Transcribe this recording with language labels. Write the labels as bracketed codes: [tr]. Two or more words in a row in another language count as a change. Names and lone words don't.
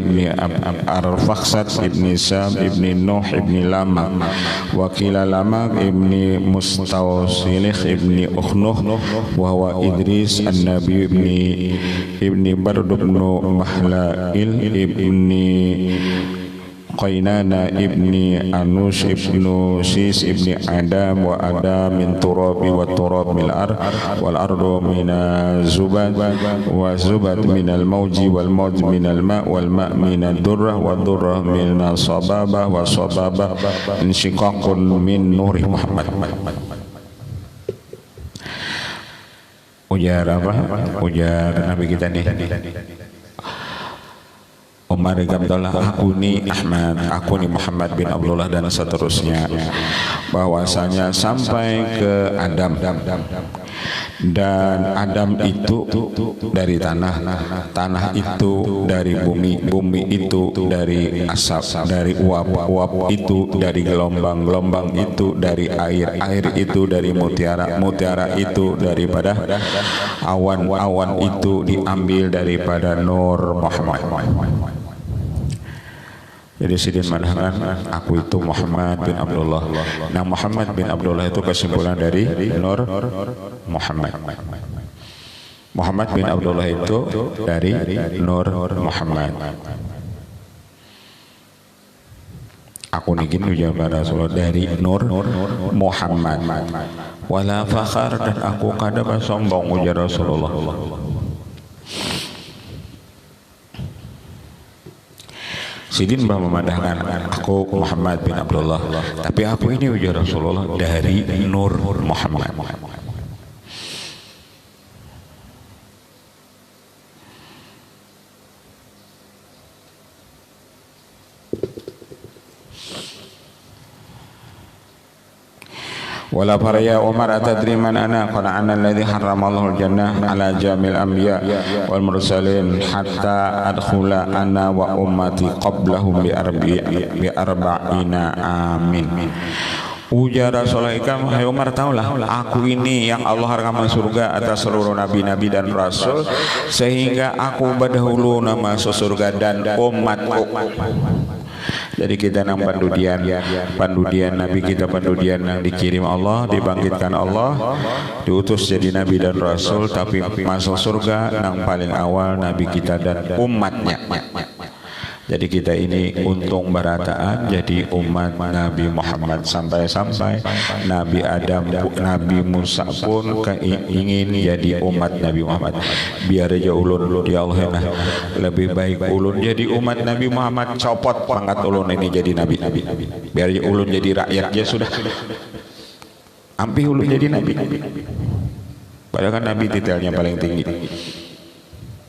[ar] ابن أرفخشد ابن سام ابن نوح ابن لامك وقيل لامك ابن متوشلخ ابن أخنوخ وهو إدريس النبي ابن يرد ابن مهلائيل ابن قينان ابن أنوش ابن شيث ابن آدم وآدم من تراب وتراب من الأرض من زبد وزبد من الموج والموج من الماء والماء من الدرة والدرة من سحاب وسحاب انشقاق من نور محمد. [bjn] Ujar apa? Ujar Nabi kita nih, Umar Abdullah, aku ni Ahmad, aku ni Muhammad bin Abdullah dan seterusnya, bahwasanya sampai ke Adam, dan Adam itu dari tanah, tanah itu dari bumi, bumi itu dari asap, dari uap, uap itu dari gelombang, gelombang itu dari air, air itu dari mutiara, mutiara itu daripada awan, awan itu diambil daripada nur Muhammad. Jadi sidin manahan aku itu Muhammad bin Abdullah. Nah, Muhammad bin Abdullah itu kesimpulan dari Nur Muhammad. Muhammad bin Abdullah itu dari Nur Muhammad. Aku nigin ujar Rasulullah dari Nur Muhammad. [ar] ولا فخر, [bjn] dan aku kada sombong ujar Rasulullah. Sidin bah memandangkan aku Muhammad bin Abdullah, tapi aku ini ujar Rasulullah dari Nur Muhammad. [ar] وقال يا عمر، أتدري من أنا? قال أنا الذي حرم الله الجنة على جميع الأنبياء والمرسلين حتى أدخل أنا وأمتي قبلهم بأربعين عاما. [bjn] Ujar Rasulullah ikam, hai Umar, taulah aku ini yang Allah haramkan surga atas seluruh nabi-nabi dan rasul, sehingga aku berdahulu nama surga dan umatku. Jadi kita nang pandudian Nabi kita, pandudian yang dikirim Allah, dibangkitkan Allah, diutus jadi Nabi dan Rasul, tapi masuk surga nang paling awal Nabi kita dan umatnya. Jadi kita ini untung berataan jadi umat Nabi Muhammad, sampai-sampai Nabi Adam, Nabi Musa pun ingin jadi umat Nabi Muhammad. Biar aja ulun, ya Allah, nah, lebih baik ulun jadi umat Nabi Muhammad, copot pangkat ulun ini jadi Nabi. Biar aja ulun jadi rakyat aja sudah. Ampi ulun jadi Nabi. Padahal kan Nabi titelnya paling tinggi.